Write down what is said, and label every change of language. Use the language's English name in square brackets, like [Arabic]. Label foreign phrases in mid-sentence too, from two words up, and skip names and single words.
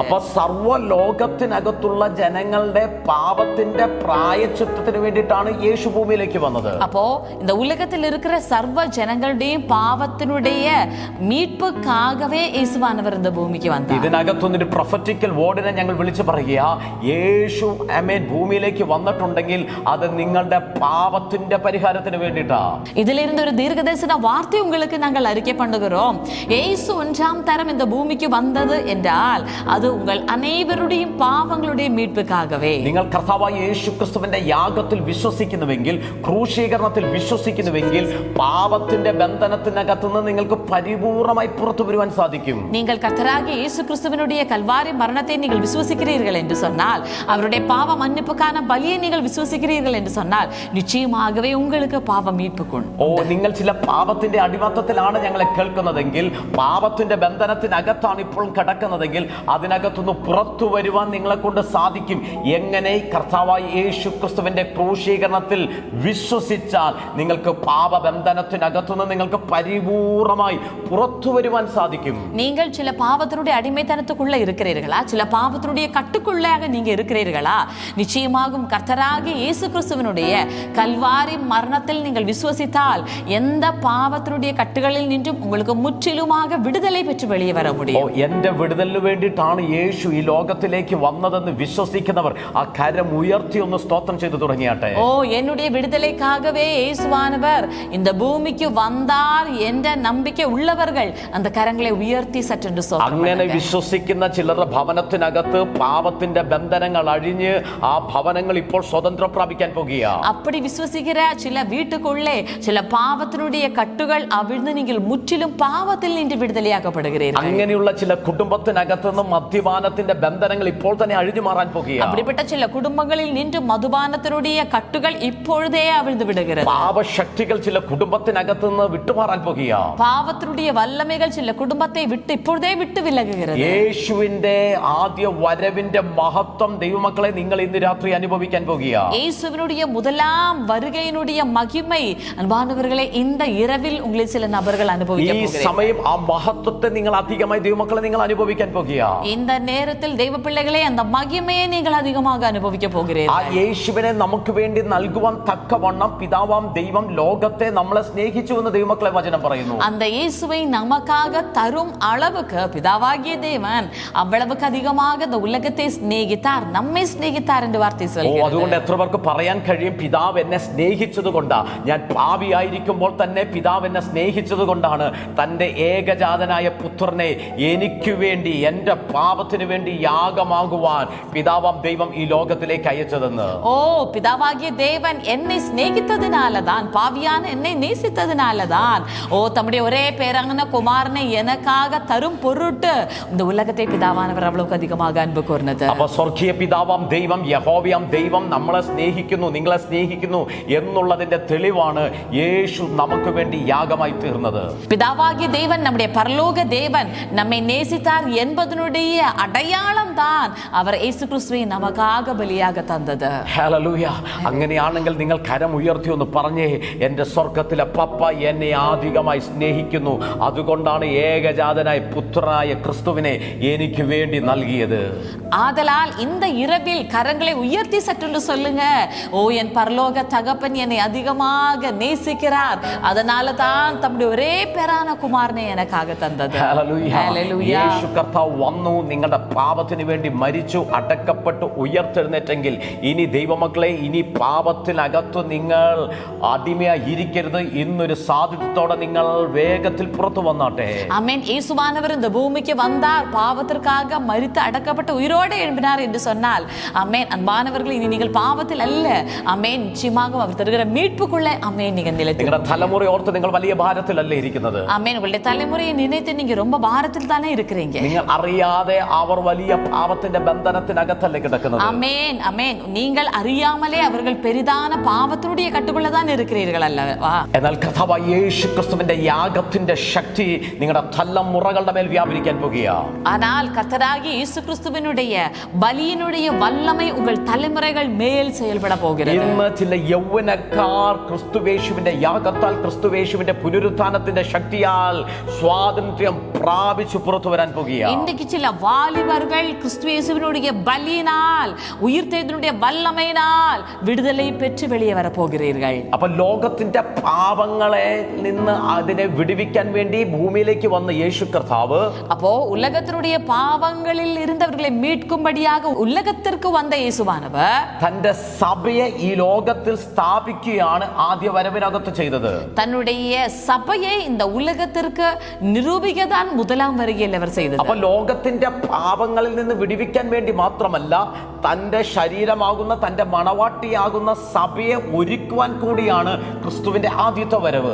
[Malayalam] അപ്പോൾ സർവ്വ ലോകത്തിനകത്തുള്ള ജനങ്ങളുടെ പാപത്തിന്റെ പ്രായശ്ചിത്തത്തിന് വേണ്ടിയിട്ടാണ് യേശു ഭൂമിയിലേക്ക് വന്നത്. [Tamil] அப்போ இந்த உலகத்தில் இருக்கிற சர்வ ஜனங்களுடைய பாவத்தினுடைய மீட்புக்காகவே இயேசுவானவர் இந்த பூமிக்கு வந்தார். [Malayalam] ഇതിനകത്തൊന്നൊരു [English] prophetical word [Malayalam] ഞങ്ങൾ വിളിച്ചു പറയുക, യേശു ആമേൻ ഭൂമിയിലേക്ക് വന്നിട്ടുണ്ടെങ്കിൽ അത് നിങ്ങളുടെ പാപത്തിന്റെ പരിഹാരത്തിന് വേണ്ടിയിട്ടാ. [Tamil] இதிலிருந்து ஒரு தீர்க்கதரிசன வார்த்தை உங்களுக்கு நாங்கள் அறிக்கை பண்ணுகிறோம். இயேசு 1ஆம் தரம் இந்த பூமிக்கு வந்தது என்றால் அது உங்கள் அனைவருடைய பாவங்களுடைய மீட்புக்காகவே. [Malayalam] നിങ്ങൾ കർത്താവായ യേശു ക്രിസ്തുവിന്റെ യാഗത്തിൽ വിശ്വസിക്കുന്നുവെങ്കിൽ, ക്രൂശീകരണത്തിൽ വിശ്വസിക്കുന്നുവെങ്കിൽ, പാപത്തിന്റെ ബന്ധനത്തിനകത്തുനിന്ന് നിങ്ങൾക്ക് പരിപൂർണമായി പുറത്തു വരുവാൻ സാധിക്കും. [Tamil] நீங்கள் கர்த்தராகிய இயேசு கிறிஸ்துவினுடைய கல்வாரி மரணத்தை நீங்கள் விசுவசிக்கிறீர்கள் என்று சொன்னால், அவருடைய பாவ மன்னிப்புக்கான பலியை நீங்கள் விசுவசிக்கிறீர்கள் என்று சொன்னால், நிச்சயமாகவே உங்களுக்கு பாவ மீட்பு கொண்டு. [Malayalam] നിങ്ങൾ ചില പാപത്തിന്റെ അടിമത്തത്തിലാണ് ഞങ്ങളെ കേൾക്കുന്നതെങ്കിൽ, പാപത്തിന്റെ ബന്ധനത്തിനകത്താണ് ഇപ്പോൾ കിടക്കുന്നതെങ്കിൽ, അതിനകത്തുനിന്ന് പുറത്തു വരുവാൻ നിങ്ങളെ കൊണ്ട് സാധിക്കും. എങ്ങനെ? കർത്താവായ യേശു ക്രിസ്തുവിന്റെ ക്രൂശീകരണത്തിൽ വിശ്വസിച്ചാൽ നിങ്ങൾക്ക് പാപബന്ധനത്തിനകത്തുനിന്ന് നിങ്ങൾക്ക് പരിപൂർണമായി പുറത്തു വരുവാൻ സാധിക്കും. [Tamil] நீங்கள் சில பாவத்தினுடைய அடிமைத்தனத்துக்குள்ள இருக்கிறீர்களா? சில பாவத்தினுடைய கட்டுக்குள்ளாக நீங்க இருக்கிறீர்களா? நிச்சயமாகும் கர்த்தராகிய இயேசு கிறிஸ்துவினுடைய கல்வாரி மரணத்தில் நீங்கள் விசுவசித்தால் எந்த பாவத்தினுடைய கட்டுகளில் நின்றும் உங்களுக்கு முற்றிலுமாக விடுதலை பெற்று வெளியே வர முடியும். [Malayalam] എന്റെ വിടുതലിന് വേണ്ടിയിട്ടാണ് യേശു ഈ ലോകത്തിലേക്ക് വന്നതെന്ന് വിശ്വസിക്കുന്നവർ ആ കരം ഉയർത്തി ഒന്ന് സ്തോത്രം ചെയ്തു തുടങ്ങിയാട്ടെ. [Tamil] என்னுடைய விடுதலைக்காகவே இயேசுவானவர் இந்த பூமிக்கு வந்தார் என்ற நம்பிக்கை உள்ளவர்கள் அந்த கரங்களை உயர்த்தி சற்றென்று [Malayalam] അങ്ങനെ വിശ്വസിക്കുന്ന ചിലരുടെ ഭവനത്തിനകത്ത് പാപത്തിന്റെ ബന്ധനങ്ങൾ അഴിഞ്ഞ് ആ ഭവനങ്ങൾ ഇപ്പോൾ സ്വതന്ത്രം പ്രാപിക്കാൻ പോകുക. [Tamil] அப்படி விசுவசிக்கிற சில வீட்டுக்குள்ளே சில பாவத்தினுடைய கட்டுகள் அவிழ்ந்து நீங்கள் முற்றிலும் பாவத்தில் நின்று விடுதலையாக்கப்படுகிறீர்கள். [Malayalam] അങ്ങനെയുള്ള ചില കുടുംബത്തിനകത്ത് നിന്ന് മദ്യപാനത്തിന്റെ ബന്ധനങ്ങൾ ഇപ്പോൾ തന്നെ അഴിഞ്ഞു മാറാൻ പോകുക. [Tamil] அப்படிப்பட்ட சில குடும்பங்களில் நின்று மதுபானத்தினுடைய கட்டுகள் இப்பொழுதே அவிழ்ந்து விடுகிறது. [Malayalam] പാപശക്തികൾ ചില കുടുംബത്തിനകത്ത് നിന്ന് വിട്ടുമാറാൻ പോകുക. [Tamil] பாவத்தினுடைய வல்லமைகள் சில குடும்பத்தை விட்டு இப்பொழுதே விட்டு விலகுகிறது. [Malayalam] യേശുവിന്റെ ആദ്യ വരവിന്റെ മഹത്വം ദൈവമക്കളെ നിങ്ങൾ ഇന്ന് രാത്രി അനുഭവിക്കാൻ പോകുക. [Tamil] இயேசுவினுடைய முதலாம் வருகையினுடைய மகிமை அன்பானவர்களே இந்த இரவில் உங்களில் சில நபர்கள் அனுபவிக்க போகிறீர்கள். [Malayalam] ഈ സമയം ആ മഹത്വത്തെ നിങ്ങൾ അധികമായി ദൈവമക്കളെ നിങ്ങൾ അനുഭവിക്കാൻ പോകുക. [Tamil] இந்த நேரத்தில் தெய்வ பிள்ளைகளே அந்த மகிமையை நீங்கள் அதிகமாக அனுபவிக்க போகிறீர்கள். [Malayalam] ആ യേശുവിനെ നമുക്ക് വേണ്ടി നൽകുവാൻ തക്കവണ്ണം പിതാവാം ദൈവം ലോകത്തെ നമ്മളെ സ്നേഹിച്ചു എന്ന് ദൈവമക്കളെ വചനം പറയുന്നു. [Tamil] அந்த இயேசுவை நமக்காக தரும் அளவுக்கு பிதாவாகிய தேவன் அவ்வளவுக்கு அதிகமாக இந்த உலகத்தை சிநேகித்தார், நம்மை சிநேகித்தார் என்று வார்த்தை சொல்கிறது. [Malayalam] അതുകൊണ്ട് എത്ര പേർക്ക് പറയാൻ കഴിയും, പിതാവ് എന്നെ സ്നേഹിച്ചത് കൊണ്ടാ, ഞാൻ പാപിയായിരിക്കുമ്പോൾ തന്നെ പിതാവ് എന്നെ സ്നേഹിച്ചത് കൊണ്ടാണ് തന്റെ ഏകജാതനായ പുത്രനെ എനിക്ക് വേണ്ടി എന്റെ പാപത്തിന് വേണ്ടി യാഗമാകുവാൻ പിതാവാം ദൈവം ഈ ലോകത്തിലേക്ക് അയച്ചതെന്ന്. [Tamil] பிதாவாகிய தேவன் என்னை சிநேகித்ததினாலதான், பாவியான என்னை நேசித்ததினாலதான் தம்முடைய ஒரே பேரான குமாரனை எனக்காக தரும் பொருட்டு இந்த உலகத்தை பிதாவானவர் அவ்வளவுக்கு அதிகமாக அன்பு கூர்ந்தது. [Malayalam] അപ്പൊ സ്വർഗീയ പിതാവാം ദൈവം, യഹോവയാം ദൈവം നമ്മളെ സ്നേഹിക്കുന്നു, നിങ്ങളെ സ്നേഹിക്കുന്നു എന്നുള്ളതിന്റെ തെളിവാണ് യേശു നമുക്ക് വേണ്ടി യാഗമായി തീർന്നത്. [Tamil] பிதாவாகிய தேவன் நம்முடைய பரலோக தேவன் நம்மை நேசித்தார் என்பதனுடைய அடையாளம் தான் அவர் இயேசு கிறிஸ்துவை நமக்காக பலியாக தந்தது. [Malayalam] ഹല്ലേലൂയ. അങ്ങനെയാണെങ്കിൽ നിങ്ങൾ കരം ഉയർത്തി ഒന്ന് പറഞ്ഞേ, എന്റെ സ്വർഗത്തിലെ പപ്പ എന്നെ അധികമായി സ്നേഹിക്കുന്നു, അതുകൊണ്ടാണ് ഏകജാതനായ പുത്രനായ ക്രിസ്തുവിനെ എനിക്ക് വേണ്ടി നൽകിയത്. ஆதலால் இந்த இரவில் கரங்களை உயர்த்தி சற்று சொல்லுங்க, என் பரலோக தகப்பன் என்னை அதிகமாக நேசிக்கிறார், அதனால தான் தம்முடைய ஒரே பேரான குமாரனை எனக்காக தந்தது. യേശു കർത്താവ് വന്നു, നിങ്ങളുടെ പാപത്തിന് വേണ്ടി മരിച്ചു, അടക്കപ്പെട്ടു, ഉയർത്തെഴുന്നേറ്റെങ്കിൽ ഇനി ദൈവമക്കളെ, ഇനി പാപത്തിനകത്ത് നിങ്ങൾ അടിമയായിരിക്കരുത്. ഇന്നൊരു സാധ്യതയോടെ നിങ്ങൾ വേഗത്തിൽ പുറത്തു വന്നാട്ടെ. [Tamil] ஆமென். இயேசுவானவர் இந்த பூமிக்கு வந்தார், பாவத்திற்காக மரித்து அடக்கப்பட்ட உயிரோடு எழும்பினார் என்று சொன்னால், ஆமென், அன்பானவர்கள், இனி நீங்கள் பாவத்தில் அல்ல, ஆமென், நிச்சயமாக அவர் தருகிற மீட்புக்குள்ளே ஆமென் நீங்கள் நிலைத்து. [Malayalam] നിങ്ങളുടെ തലമുറ ഓർത്ത് നിങ്ങൾ വലിയ ഭാരത്തിലല്ലേ ഇരിക്കുന്നത്? [Tamil] ஆமென். உங்களுடைய தலைமுறையை நினைத்து நீங்க ரொம்ப பாரத்தில் தானே இருக்கிறீங்க. [Malayalam] നിങ്ങൾ അറിയാതെ അവർ വലിയ പാപത്തിന്റെ ബന്ധനത്തിനകത്തല്ലേ കിടക്കുന്നത്? [Tamil] ஆமென், ஆமென். நீங்கள் அறியாமலே அவர்கள் பெரிதான பாவத்தினுடைய கட்டுக்குள்ள தான் இருக்கிறீர்கள் அல்லவா? [Malayalam] എന്നാൽ കർത്താവായ യേശു ക്രിസ്തുവിന്റെ യാഗത്തിന്റെ ശക്തി നിങ്ങളുടെ തലമുറകളുടെ മേൽ വ്യാപരിക്കാൻ പോകുക. [Tamil] ஆனால் கர்த்தராகிய இயேசு கிறிஸ்துவினுடைய பலியினுடைய வல்லமை உங்கள் தலைமுறைகள் மேல் செயல்பட போகிறது. [Malayalam] ഇന്ന് ചില യൗവനക്കാർ ക്രിസ്തുവേശുവിന്റെ യാഗത്താൽ, ക്രിസ്തുവേശുവിന്റെ പുനരുത്ഥാനത്തിന്റെ ശക്തിയാൽ സ്വാതന്ത്ര്യം പ്രാപിച്ചു പുറത്തു വരാൻ പോകുകയാണ്. [Tamil] இன்றைக்கு சில வாலிபர்கள் கிறிஸ்து இயேசுவினுடைய பலியினால் உயிர்த்தெழுதலினுடைய வல்லமையினால் விடுதலை பெற்று வெளியே வர போகிறீர்கள். [Malayalam] അപ്പൊ ലോകത്തിന്റെ പാപങ്ങളെ നിന്ന് അതിനെ വിടുവിക്കാൻ വേണ്ടി ഭൂമിയിലേക്ക് വന്ന യേശു കർത്താവ്, [Tamil] அப்போ உலகத்தினுடைய பாவங்களில் இருந்தவர்களை மீட்கும்படியாக உலகத்திற்கு வந்த இயேசுவானவர் [Malayalam] തന്റെ സഭയെ ഈ ലോകത്തിൽ സ്ഥാപിക്കുകയാണ് ആദ്യ വരവിനകത്ത് ചെയ്തത്. [Tamil] தன்னுடைய சபையை இந்த உலகத்திற்கு நிரூபிக்க தான் முதலாம் வருகையில் அவர் செய்தது. [Malayalam] അപ്പൊ ലോകത്തിന്റെ പാപങ്ങളിൽ നിന്ന് വിടുവിക്കാൻ വേണ്ടി മാത്രമല്ല, തന്റെ ശരീരമാകുന്ന തന്റെ മണവാട്ടിയാകുന്ന സഭയെ ഒരുക്കുവാൻ കൂടിയാണ് ക്രിസ്തുവിന്റെ ആദ്യത്തെ വരവ്.